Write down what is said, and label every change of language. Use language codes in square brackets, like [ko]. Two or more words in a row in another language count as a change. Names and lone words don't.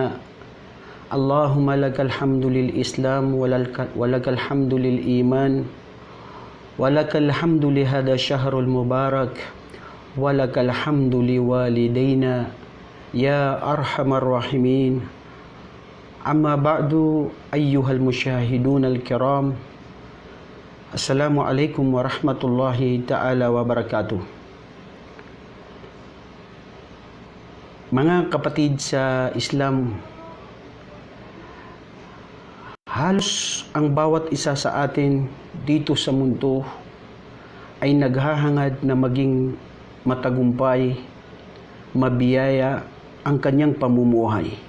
[ar] اللهم لك الحمد للإسلام ولك الحمد للإيمان ولك الحمد لهذا الشهر المبارك ولك الحمد لوالدينا يا أرحم الراحمين. أما بعد أيها المشاهدون الكرام، السلام عليكم ورحمة الله تعالى وبركاته. [tl] Mga kapatid sa Islam, halos ang bawat isa sa atin dito sa mundo ay naghahangad na maging matagumpay, mabiyaya ang kanyang pamumuhay.